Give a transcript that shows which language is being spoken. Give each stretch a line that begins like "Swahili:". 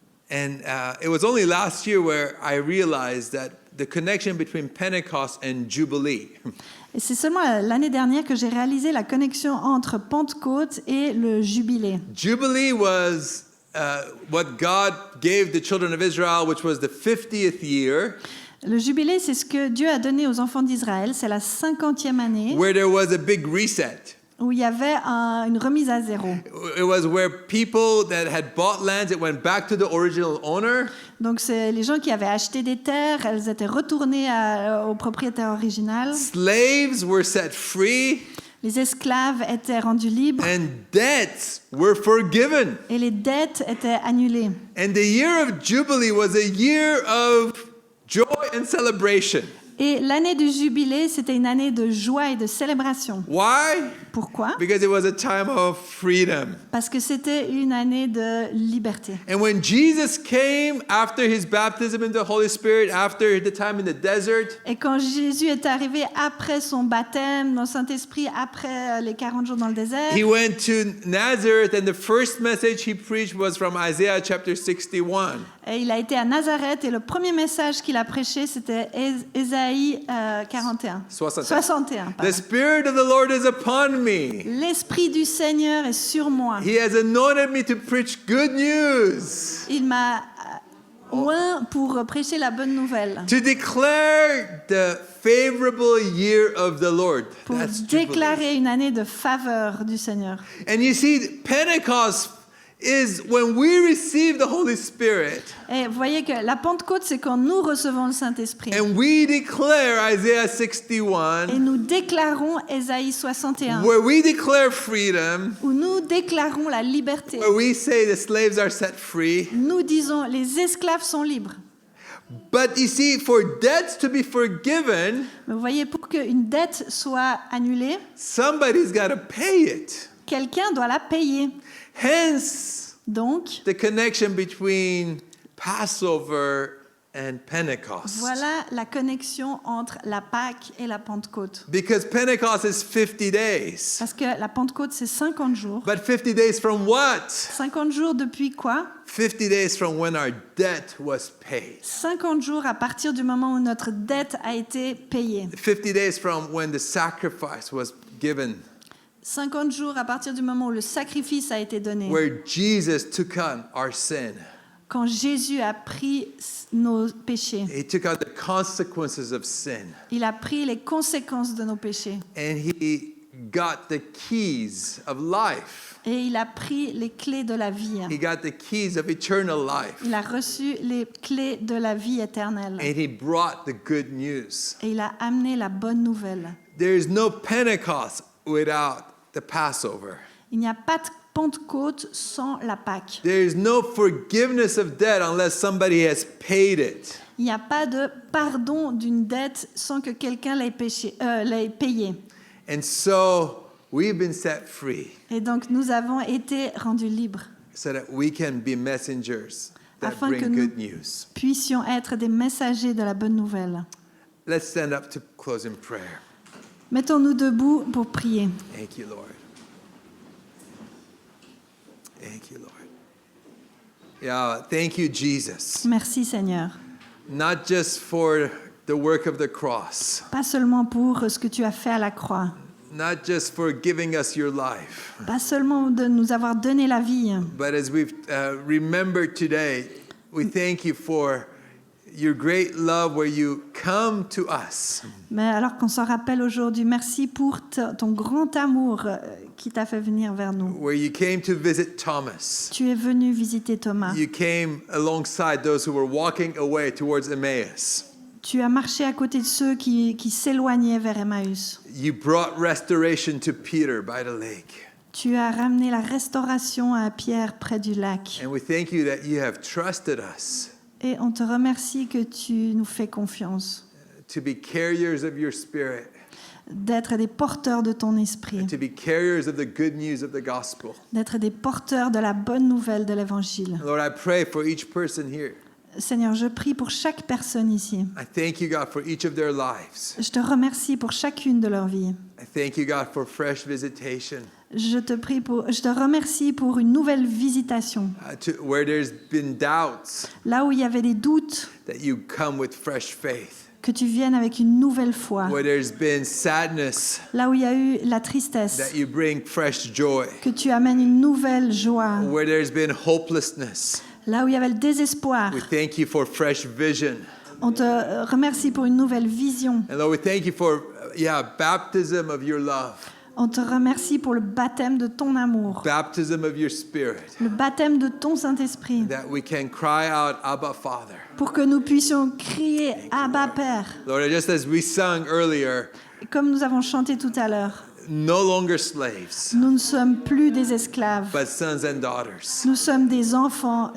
English: And it was only last year where I realized that the connection between Pentecost and Jubilee.
French: Et c'est seulement l'année dernière que j'ai réalisé la connexion entre Pentecôte et le Jubilé.
English: Jubilee was what God gave the children of Israel, which was the 50th year,
French: Le Jubilé, c'est ce que Dieu a donné aux enfants d'Israël. C'est la 50e année
English: where there was a big reset.
French: où il y avait une remise à zéro.
English: It was where people that had bought lands, it went back to the original owner.
French: Donc, c'est les gens qui avaient acheté des terres, elles étaient retournées au propriétaire original.
English: Slaves were set free,
French: Les esclaves étaient rendus libres
English: and debts were forgiven.
French: et les dettes étaient annulées.
English: And the year of Jubilee was a year of joy and celebration.
French: Et l'année du Jubilé, c'était une année de joie et de célébration.
English: Why?
French: Pourquoi?
English: Because it was a time of freedom.
French: Parce que c'était une année de liberté.
English: And when Jesus came after his baptism in the Holy Spirit, after the time in the desert,
French: Et quand Jésus est arrivé après son baptême dans le Saint-Esprit, après les 40 jours dans le désert,
English: he went to Nazareth, and the first message he preached was from Isaiah chapter 61.
French: et il a été à Nazareth et le premier message qu'il a prêché, c'était Ésaïe 41.
English: 61, The pardon. Spirit of the Lord is upon me.
French: L'Esprit du Seigneur est sur moi.
English: He has anointed me to preach good news,
French: Il m'a oint pour prêcher la bonne nouvelle,
English: to declare the favorable year of the Lord.
French: pour
English: That's Jubilee.
French: déclarer une année de faveur du Seigneur.
English: And you see, Pentecost is when we receive the Holy Spirit
French: Et vous voyez que la Pentecôte, c'est quand nous recevons le Saint-Esprit.
English: and we declare Isaiah
French: Et
English: 61,
French: nous déclarons Ésaïe 61,
English: where we declare freedom,
French: où nous déclarons la liberté.
English: where we say the slaves are set free.
French: Nous disons, les esclaves sont libres.
English: But you see, for debts to be forgiven,
French: Mais vous voyez, pour qu'une dette soit annulée,
English: somebody's got to pay it.
French: quelqu'un doit la payer.
English: Hence,
French: Donc,
English: the connection between Passover and Pentecost.
French: voilà la connexion entre la Pâque et la Pentecôte.
English: Because Pentecost is 50 days.
French: Parce que la Pentecôte, c'est 50 jours.
English: But 50 days from what?
French: 50 jours depuis quoi?
English: 50 days from when our debt was paid.
French: 50 jours à partir du moment où notre dette a été payée.
English: 50 days from when the sacrifice was given,
French: 50 jours à partir du moment où le sacrifice a été donné.
English: where Jesus took on our sin.
French: Quand Jésus a pris nos péchés.
English: He took on the consequences of sin.
French: Il a pris les conséquences de nos péchés.
English: And he got the keys of life.
French: Et il a pris les clés de la vie.
English: He got the keys of eternal life.
French: Il a reçu les clés de la vie éternelle.
English: And he brought the good news.
French: Et il a amené la bonne nouvelle.
English: There is no Pentecost without the Passover.
French: Il n'y a pas de Pentecôte sans la Pâque.
English: There is no forgiveness of debt unless somebody has paid it.
French: Il n'y a pas de pardon d'une dette sans que quelqu'un l'ait payé.
English: And so we've been set free
French: Et donc nous avons été rendus libres,
English: so that we can be messengers that
French: afin que
English: bring
French: nous
English: good news.
French: puissions être des messagers de la bonne nouvelle.
English: Let's stand up to close in prayer.
French: Mettons-nous debout pour prier.
English: Thank you, Lord. Thank you, Lord. Yeah, thank you, Jesus.
French: Merci Seigneur.
English: Not just for the work of the cross,
French: Pas seulement pour ce que tu as fait à la croix,
English: not just for giving us your life,
French: pas seulement de nous avoir donné la vie,
English: but as we've remembered today, we thank you for your great love where you come to us.
French: mais alors qu'on s'en rappelle aujourd'hui, merci pour ton grand amour qui t'a fait venir vers nous.
English: Where you came to visit Thomas.
French: Tu es venu visiter Thomas.
English: You came alongside those who were walking away towards Emmaus.
French: Tu as marché à côté de ceux qui s'éloignaient vers Emmaüs.
English: You brought restoration to Peter by the lake.
French: Tu as ramené la restauration à Pierre près du lac.
English: And we thank you that you have trusted us
French: Et on te remercie que tu nous fais confiance,
English: to be carriers of your spirit,
French: d'être des porteurs de ton esprit,
English: to be carriers of the good news of the gospel.
French: d'être des porteurs de la bonne nouvelle de l'Évangile.
English: Lord, I pray for each person here.
French: Seigneur, je prie pour chaque personne ici.
English: I thank you, God, for each of their lives.
French: Je te remercie pour chacune de leurs vies.
English: I thank you, God, for fresh visitation,
French: Je te remercie pour une nouvelle visitation.
English: where there's been doubts,
French: Là où il y avait des doutes,
English: that you come with fresh faith.
French: que tu viennes avec une nouvelle foi.
English: Where there's been sadness,
French: Là où il y a eu la tristesse,
English: that you bring fresh joy.
French: que tu amènes une nouvelle joie.
English: Where there's been hopelessness,
French: Là où il y avait le désespoir,
English: we thank you for fresh vision.
French: on te remercie pour une nouvelle vision.
English: And Lord, we thank you for, baptism of your love,
French: On te remercie pour le baptême de ton amour,
English: baptism of your spirit,
French: le baptême de ton Saint-Esprit,
English: that we can cry out, Abba, Father.
French: pour que nous puissions crier « Abba, Père
English: Lord, just as we sung earlier, ».
French: Comme nous avons chanté tout à l'heure,
English: no longer slaves,
French: nous ne sommes plus des esclaves,
English: but sons and daughters.
French: nous sommes des enfants.